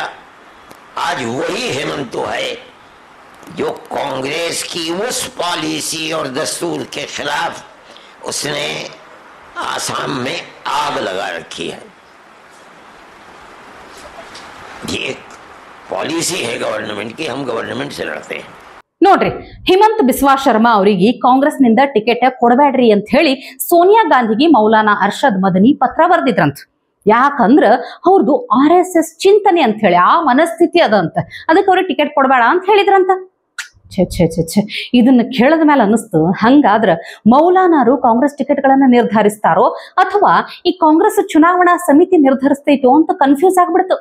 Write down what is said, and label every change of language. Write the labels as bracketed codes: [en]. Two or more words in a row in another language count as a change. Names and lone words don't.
[hi] आज वही हेमंत है जो कांग्रेस की उस पॉलिसी और दस्तूर के खिलाफ उसने आसाम में आग लगा रखी है। ये एक पॉलिसी है गवर्नमेंट की, हम गवर्नमेंट से लड़ते हैं। [kn] ನೋಡ್ರಿ, ಹಿಮಂತ್ ಬಿಸ್ವಾ ಶರ್ಮಾ ಅವರಿಗೆ ಕಾಂಗ್ರೆಸ್ನಿಂದ ಟಿಕೆಟ್ ಕೊಡಬೇಡ್ರಿ ಅಂತ ಹೇಳಿ ಸೋನಿಯಾ ಗಾಂಧಿಗೆ ಮೌಲಾನಾ ಅರ್ಷದ್ ಮದನಿ ಪತ್ರ ಬರೆದಿದ್ರಂತ. ಯಾಕಂದ್ರ ಅವ್ರದ್ದು RSS ಚಿಂತನೆ ಅಂತ ಹೇಳಿ ಆ ಮನಸ್ಥಿತಿ ಅದಂತ, ಅದಕ್ಕೆ ಅವ್ರಿಗೆ ಟಿಕೆಟ್ ಕೊಡಬೇಡ ಅಂತ ಹೇಳಿದ್ರಂತ. ಛೆ ಛೆ ಛೆ ಛೆ ಇದನ್ನ ಕೇಳದ ಮೇಲೆ ಅನ್ನಿಸ್ತು, ಹಂಗಾದ್ರ ಮೌಲಾನಾರು ಕಾಂಗ್ರೆಸ್ ಟಿಕೆಟ್ಗಳನ್ನ ನಿರ್ಧರಿಸ್ತಾರೋ ಅಥವಾ ಈ ಕಾಂಗ್ರೆಸ್ ಚುನಾವಣಾ ಸಮಿತಿ ನಿರ್ಧರಿಸ್ತೈತೋ ಅಂತ ಕನ್ಫ್ಯೂಸ್ ಆಗ್ಬಿಡ್ತು.